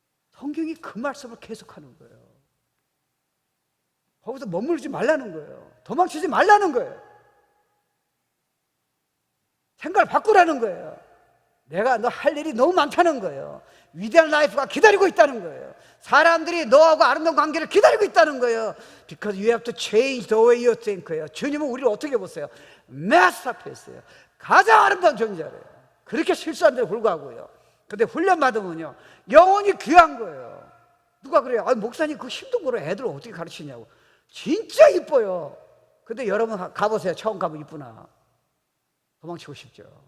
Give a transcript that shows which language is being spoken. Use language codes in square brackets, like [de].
[ko] 성경이 그 말씀을 계속하는 거예요. 거기서 머무르지 말라는 거예요. 도망치지 말라는 거예요. 생각을 바꾸라는 거예요. 내가 너 할 일이 너무 많다는 거예요. 위대한 라이프가 기다리고 있다는 거예요. 사람들이 너하고 아름다운 관계를 기다리고 있다는 거예요. [en] Because you have to change the way you think예요. [ko] 주님은 우리를 어떻게 보세요? 마스터피스예요. 가장 아름다운 존재래요. 그렇게 실수한 데 불구하고요. 근데 훈련 받으면요, 영혼이 귀한 거예요. 누가 그래요? 아, 목사님 그 힘든 거로 애들 어떻게 가르치냐고. 진짜 이뻐요. 근데 여러분 가보세요. 처음 가면 이쁘나? 도망치고 싶죠.